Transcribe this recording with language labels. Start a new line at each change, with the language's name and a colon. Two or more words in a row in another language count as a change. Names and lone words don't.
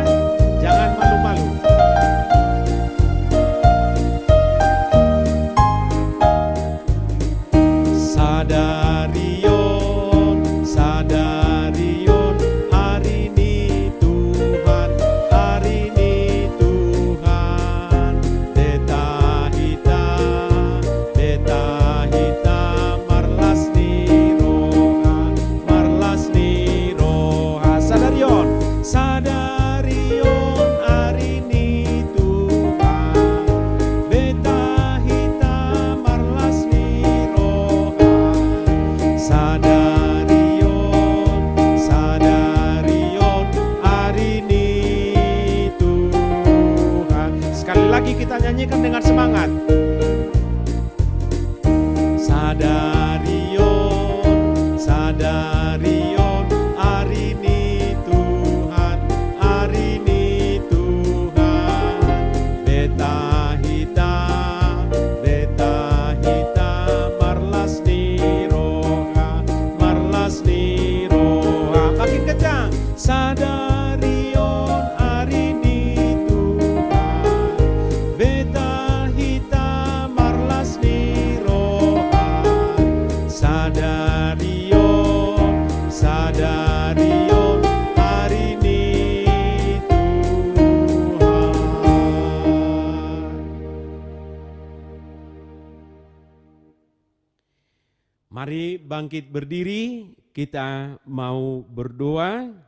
Indonesian: Jangan malu-malu.
Batak Toba: Sadarion, sadarion,
Indonesian: hari ini Tuhan, hari ini Tuhan.
Batak Toba: Beta hita, marlas ni roha. Sadarion, sadarion,
Indonesian: hari ini Tuhan.
Batak Toba: Beta hita, marlas ni roha. Sadarion,
Indonesian: hari ini Tuhan. Sekali lagi kita nyanyikan dengan semangat. Sadarion, hari ini Tuhan, hari ini Tuhan.
Batak Toba: Beta hita, marlas ni roha.
Indonesian: Makin kencang. Sadarion, hari ini Tuhan.
Batak Toba: Beta hita, marlas ni roha. Sadarion,
Indonesian: hari ini Tuhan. Mari bangkit berdiri, kita mau berdoa.